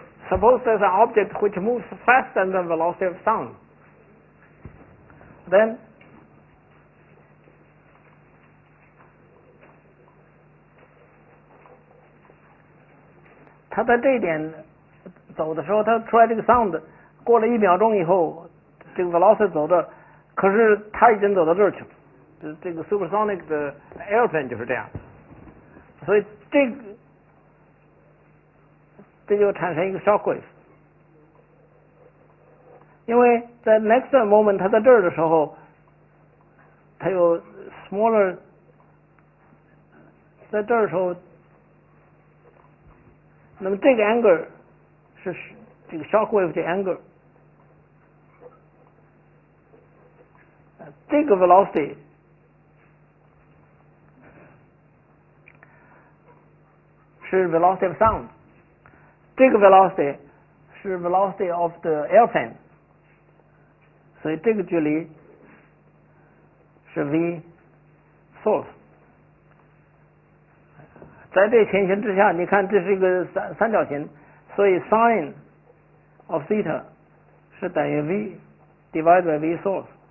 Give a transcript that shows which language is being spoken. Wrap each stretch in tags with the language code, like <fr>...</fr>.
<en>Suppose there's an object which moves faster than the velocity of sound. Then</en> <zh>它在这一点走的时候，它出来这个 sound， 过了1秒钟以后，这个 velocity 走的，可是它已经走到这儿去了。这个 supersonic 的 airplane 就是这样，所以这就产生一个 shock wave，因为在</zh> <en>next moment</en> <zh>它在这儿的时候，它有 smaller， 在这儿的时候，那么这个 angle 是这个 shock wave 的 angle， 这个 velocity 是</zh> <en>velocity of sound。</en> <zh>这个 velocity 是</zh> <en>velocity of the airplane，</en> <zh>所以这个距离是 v source。在这情形之下，你看这是一个三角形，所以</zh> <en>sin of theta</en> <zh>是等于</zh> <en>v divided by v source。</en>